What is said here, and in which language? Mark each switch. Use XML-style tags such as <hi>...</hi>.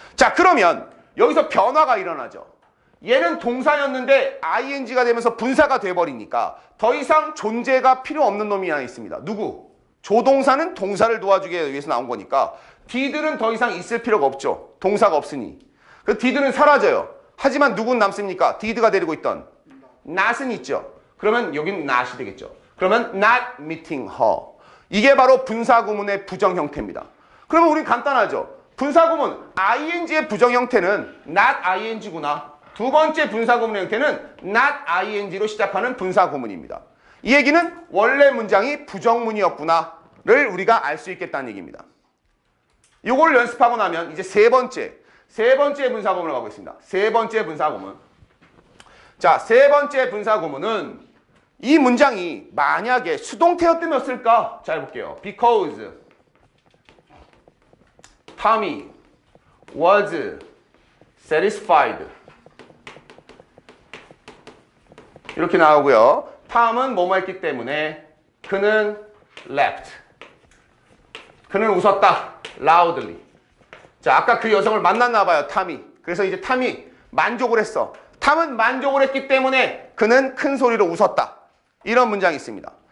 <ko>자, 그러면 여기서 변화가 일어나죠. 얘는 동사였는데 ing가 되면서 분사가 돼버리니까 더 이상 존재가 필요 없는 놈이 하나 있습니다. 누구? 조동사는 동사를 도와주기 위해서 나온 거니까 did는 더 이상 있을 필요가 없죠. 동사가 없으니. 그 did는 사라져요. 하지만 누군 남습니까? did가 데리고 있던 not은 있죠. 그러면 여기는 not이 되겠죠. 그러면 not meeting her. 이게 바로 분사구문의 부정 형태입니다. 그러면 우리 간단하죠. 분사구문 ing의 부정 형태는 not ing구나. 두 번째 분사구문의 형태는 not ing로 시작하는 분사구문입니다. 이 얘기는 원래 문장이 부정문이었구나를 우리가 알 수 있겠다는 얘기입니다. 이걸 연습하고 나면 이제 세 번째 분사구문을 가고 있습니다. 세 번째 분사구문. 자, 세 번째 분사구문은 이 문장이 만약에 수동태였다면 어떨까? 자, 해볼게요.</ko> <en>Because Tommy was satisfied.</en> <ko>이렇게 나오고요. 탐은 뭐뭐 했기 때문에 그는 laughed. 그는 웃었다. loudly. 자, 아까 그 여성을 만났나 봐요. 탐이. 그래서 이제 탐이 만족을 했어. 탐은 만족을 했기 때문에 그는 큰 소리로 웃었다. 이런 문장이 있습니다.</ko>